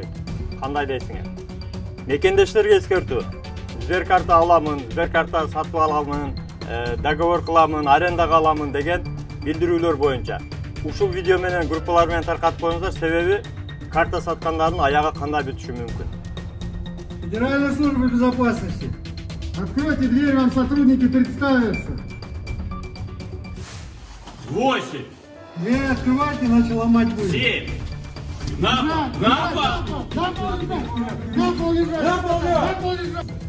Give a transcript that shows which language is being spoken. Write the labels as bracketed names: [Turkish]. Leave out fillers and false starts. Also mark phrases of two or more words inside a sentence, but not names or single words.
[Kyrgyz] Кандай дейсиңер? Мекендештерге эскертүү. Сберкарта аламын, Сберкарта сатып аламын, договор кыламын, арендага аламын деген билдирүүлөр боюнча. Ушул видео менен группалар менен таркатып коюңуздар, себеби карта саткандардын аягы кандай бүтүшү мүмкүн. [Russian] Федеральная служба безопасности. Откройте дверь, вам сотрудники представятся. 8. Дверь открывайте, иначе ломать будет. 7. На пол лежать.